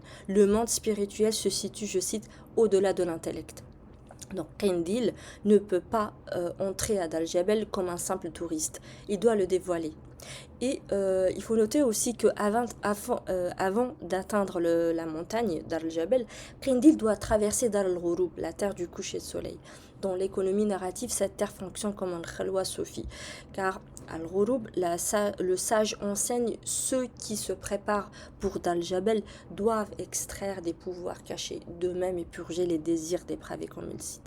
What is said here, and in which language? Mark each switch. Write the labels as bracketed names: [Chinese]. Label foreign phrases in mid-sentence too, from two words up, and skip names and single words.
[French] Le monde spirituel se situe, je cite, au-delà de l'intellect. Donc Qindil ne peut pas entrer à Dar al-Jabal comme un simple touriste. Il doit le dévoiler. Et il faut noter aussi que avant d'atteindre la montagne Dar el-Jabal, Qindil doit traverser Dar el-Ghouroub, la terre du coucher de soleil. Dans l'économie narrative, cette terre fonctionne comme un [Arabic] خلوة صوفي, [French] car Al-Ghouroub, le sage enseigne ceux qui se préparent pour Dar el-Jabal doivent extraire des pouvoirs cachés d'eux-mêmes et purger les désirs dépravés, comme il cite.